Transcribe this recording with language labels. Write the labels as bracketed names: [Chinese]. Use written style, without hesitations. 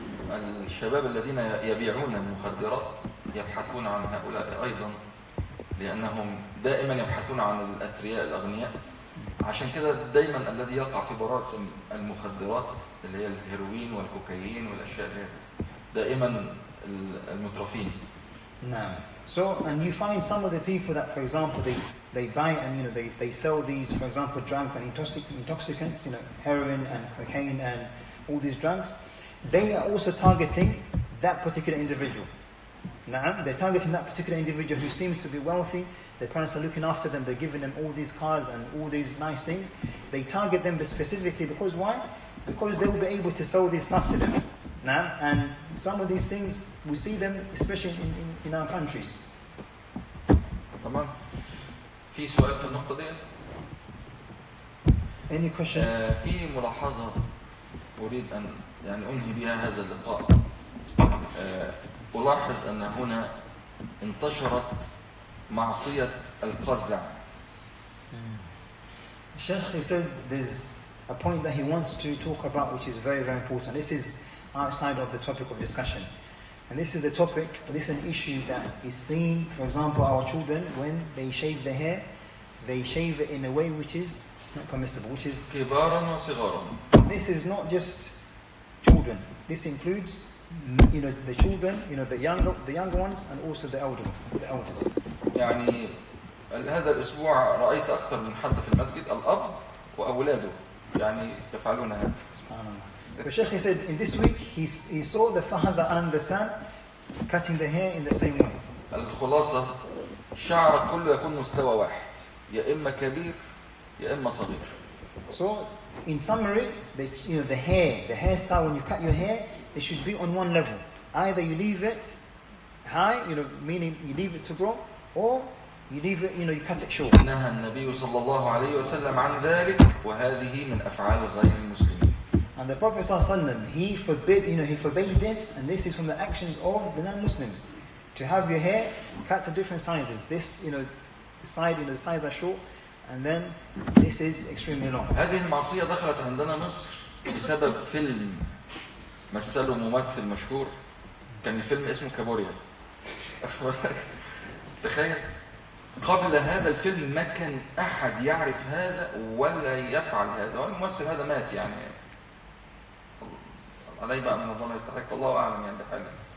[Arabic] والشباب الذين يبيعون المخدرات يبحثون عن هؤلاء أيضا، لأنهم دائما يبحثون عن الأثرياء الأغنياء. عشان كده دايما الذي يقع في براسم المخدرات اللي هي الهيروين والكوكايين والأشياء اللي دائما المترفين. [English] No. So, and you find some of the people that, for example, they buy and they sell these, for example, drugs and intoxicants, heroin and cocaine and all these drugs. They are also targeting that particular individual. Na'am, they're targeting that particular individual who seems to be wealthy. Their parents are looking after them. They're giving them all these cars and all these nice things. They target them specifically because why? Because they will be able to sell this stuff to them. Na'am, and some of these things we see them, especially in our countries. [Arabic] تمام. في سؤال في النقطة ديت؟ [English] Any questions? [Arabic] في ملاحظة أريد أن أنهي بها هذا اللقاء. ألاحظ أن هنا انتشرت معصية القزع. [English] Sheikh, he said there's a point that he wants to talk about which is very, very important. This is outside of the topic of discussion. And this is the topic, this is an issue that is seen, for example, our children, when they shave their hair, they shave it in a way which is not permissible, which is... [Arabic] كبارا وصغارا. [English] This is not just children. This includes, the children, the younger ones, and also the elders. [Arabic] يعني هذا الأسبوع رأيت أكثر من حد في المسجد الأب وأولاده يفعلون هذا. [English] The Sheikh, he said, in this week, he saw the father and the son cutting the hair in the same way. [Arabic] الخلاصة شعرك كله يكون مستوى واحد، يا إما كبير يا إما صغير. [English] So, in summary, the hairstyle, when you cut your hair, it should be on one level. Either you leave it high, meaning you leave it to grow, or you leave it, you cut it short. [Arabic] نهى النبي صلى الله عليه وسلم عن ذلك وهذه من أفعال غير المسلمين. [English] And the Prophet ﷺ, he forbade this, and this is from the actions of the non-Muslims. To have your hair cut to different sizes. This, the sides are short, and then this is extremely long. [Arabic] هذه المعصية دخلت عندنا مصر بسبب فيلم مثله ممثل مشهور، كان الفيلم اسمه كابوريا. تخيل، قبل هذا الفيلم ما كان أحد يعرف هذا ولا يفعل هذا، والممثل هذا مات عليه بقى من ربنا يستحق، الله أعلم بحاله.